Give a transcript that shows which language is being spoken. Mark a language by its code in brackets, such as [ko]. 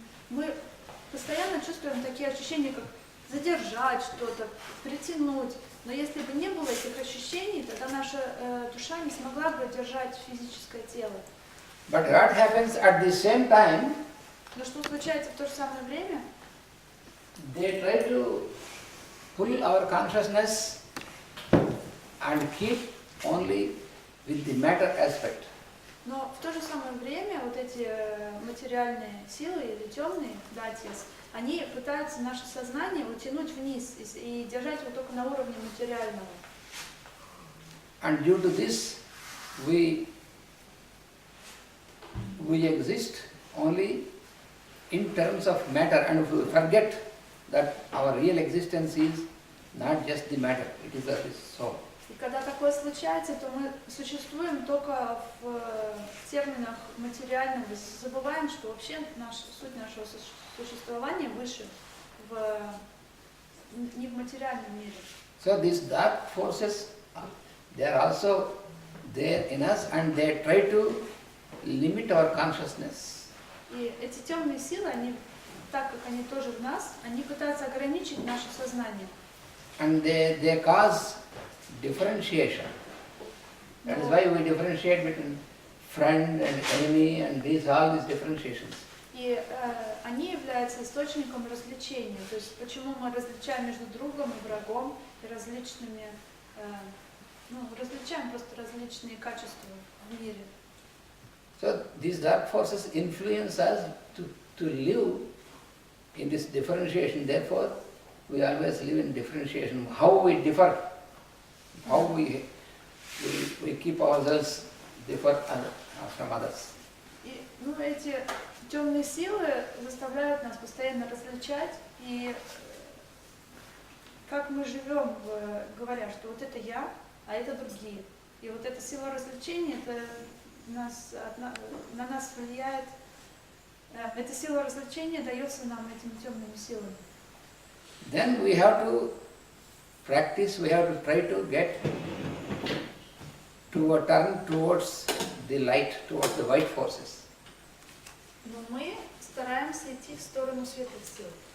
[ru] Мы постоянно чувствуем такие ощущения, как задержать что-то, притянуть. Но если бы не было этих ощущений, тогда наша душа не смогла бы держать физическое тело. [en] But what happens at the same time? [ru] Но что случается в то же самое время? [en] They try to pull our consciousness and keep only with the matter aspect. [ru] Но в то же самое время вот эти материальные силы или темные датьяс, они пытаются наше сознание утянуть вниз и держать его только на уровне материального. [en] And due to this, we exist only in terms of matter, and we forget that our real existence is not just the matter, it is the soul. [ru] И когда такое случается, то мы существуем только в терминах материального, забываем, что вообще суть нашего существования выше, в материальном мире. [en] So these dark forces, they are also there in us and they try to limit our consciousness. [ru] И эти темные силы, они, так как они тоже в нас, они пытаются ограничить наше сознание. [en] And they cause differentiation. That is why we differentiate between friend and enemy and all these differentiations. [ru] И они являются источником развлечения. То есть почему мы различаем между другом и врагом и различными, различаем просто различные качества в мире. [en] So these dark forces influence us to live in this differentiation. Therefore, we always live in differentiation. How we differ, how we keep ourselves differ from others. [ru] И эти темные силы заставляют нас постоянно различать, и как мы живем, говоря, что вот это я, а это другие. И вот эта сила развлечения, это на нас влияет, эта сила развлечения дается нам этими темными силами. [en] Then we have to practice, we have to try to get to turn towards the light, towards the white forces. [ru] Но мы стараемся идти в сторону светлых сил.